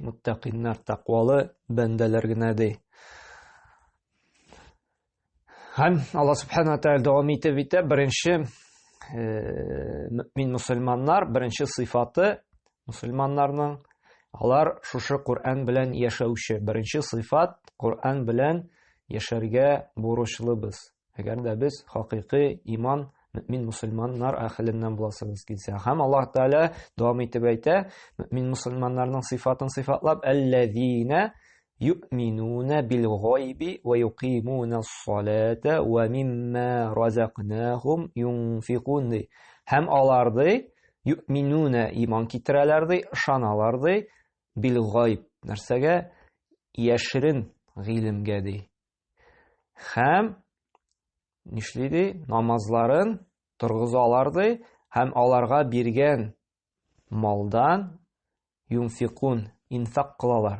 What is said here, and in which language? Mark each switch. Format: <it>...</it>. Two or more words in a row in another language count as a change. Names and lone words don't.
<tt>Муттақиннар, тақвалы бәндәләр генә ди. Һәм Аллаһ Субханаһу ва Тәгалә дәвам итеп әйтә, беренче мөмин мусульманнар, беренче сыйфаты мусульманнарның, алар шушы Коръән белән яшәүче. Беренче сыйфат Коръән белән яшәргә бурычлыбыз. Әгәр дә без хакыйкый иман, мөмин мусульманнар әһленнән буласыбыз килсә. Һәм Аллаһ Тәгалә дәвам итеп әйтә, мөмин мусульманнарның сыйфатын сыйфатлап,</tt> <ar>الذين يؤمنون بالغيب ويقيمون الصلاة ومما رزقناهم ينفقون.</ar> <tt>Һәм аларды юъминуна иман китерәләр ди, ышаналар ди, билгайб нәрсәгә? Яшерен гыйлемгә ди. Һәм нишли ди? Намазларын торгызалар ди, һәм аларга биргән малдан юнфикун, инфак кылалар.</tt>